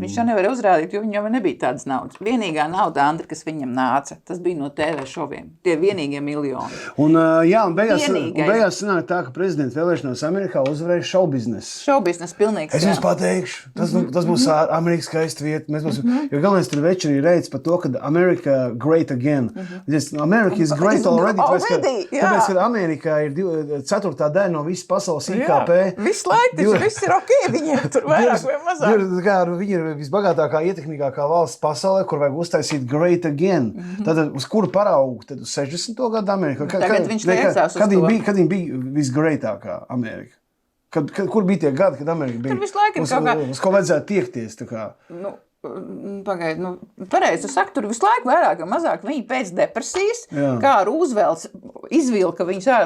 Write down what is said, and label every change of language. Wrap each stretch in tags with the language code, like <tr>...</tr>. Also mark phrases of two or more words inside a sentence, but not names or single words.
<lv>Viņš jau nevar uzrādīt, jo viņam nebija tādas naudas. Vienīgā nauda, Andri, kas viņam nāca, tas bija no TV šoviem. Tie vienīgie miljoni. Un beigās sanāk tā, ka prezidenta vēlēšanās Amerikā uzvarēja šoubiznesu. Šoubiznes pilnīgs. Es jums pateikšu, tas būs Amerikas skaista vieta. Jo galvenais tur večerī reids par to, ka</lv> <en>America great again. America is great already.</en> <lv>Tāpēc, ka Amerikā ir 4. daļa no visas pasaules IKP. Viss laiks, viss ir ok, viņiem tur vairāk vai mazāk. Viņi ir visbagātākā, ietekmīgākā valsts pasaulē, kur vajag uztaisīt</lv> <en>great again.</en> <lv>Tātad uz kuru paraugu? Tad uz 60. gadu Amerika? Tagad viņš liecās uz to. Kad viņi bija visgreatākā Amerika? Kur bija tie gadi, kad Amerika bija? Tur visu laiku ir kaut kā... Uz ko vajadzētu tiekties? Pagaid, pareizi, tu saki, tur visu laiku vairāk vai mazāk viņi pēc depresijas, kā Rūzvelts izvilka viņus ārā.</lv>